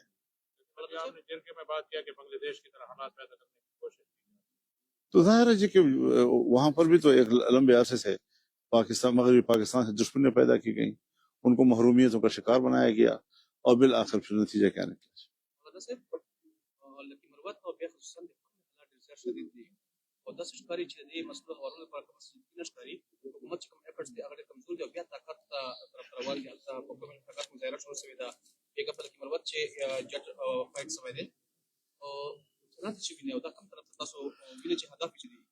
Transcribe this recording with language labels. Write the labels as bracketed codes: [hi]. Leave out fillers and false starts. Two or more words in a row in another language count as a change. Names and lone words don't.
[ur] آپ نے جرگے میں بات کیا کہ بنگلہ دیش کی طرح حالات پیدا کرنے کی کوشش کی۔ تو ظاہر ہے جی کہ وہاں پر بھی تو ایک لمبے عرصے سے مغربی پاکستان سے دشمنیاں پیدا کی گئیں، ان کو محرومیتوں کا شکار بنایا گیا، اور بالآخر پھر نتیجہ کیا نکلا۔ [ps] مولانا صاحب لکه مروت او بیا خصوصا د حالات ډېر زیات شدید دي او داسې ښکاري چې د دې مسلو هوارولو لپاره کوم سلسله ښکاري حکومت چې کوم ایفرټس دي هغه ډېر کمزور دي او بیا طاقت ته طرف روان دي هلته په کومه طاقت مظاهره شروع شوې ده بیګه په لکه مروت چې [en] jet fight [ps] شوی دی او څنګه چې ویني او دا کوم طرف ته تاسو ویني چې هدف چې دي